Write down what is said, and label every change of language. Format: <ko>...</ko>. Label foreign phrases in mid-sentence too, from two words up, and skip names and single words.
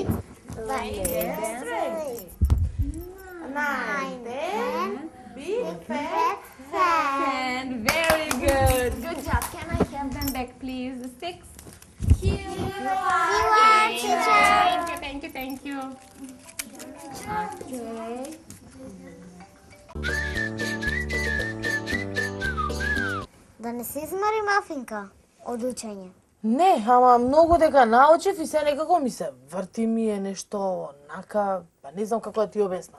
<en>Lay them straight. 9, 10. Big fat hen. And very good. Good job. Can I have them back, please? The sticks. Here you are, teacher. Thank you. Okay.</en> <mk>Да не се измори Мафинка од учење. Не, ама многу дека научив и се некако ми се врти ми е нешто онака, па не знам како да ти обяснам.</mk>